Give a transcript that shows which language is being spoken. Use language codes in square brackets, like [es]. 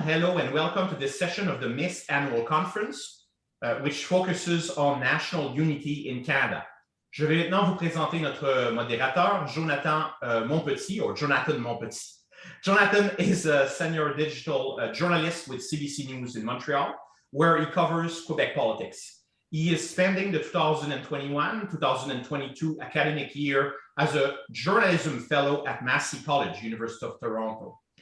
[en] Hello and welcome to this session of the MIS Annual Conference, which focuses on national unity in Canada. [fr] Je vais maintenant vous présenter notre modérateur, Jonathan Montpetit, or Jonathan Montpetit. [en] Jonathan is a senior digital journalist with CBC News in Montreal, where he covers Quebec politics. He is spending the 2021-2022 academic year as a journalism fellow at Massey College, University of Toronto.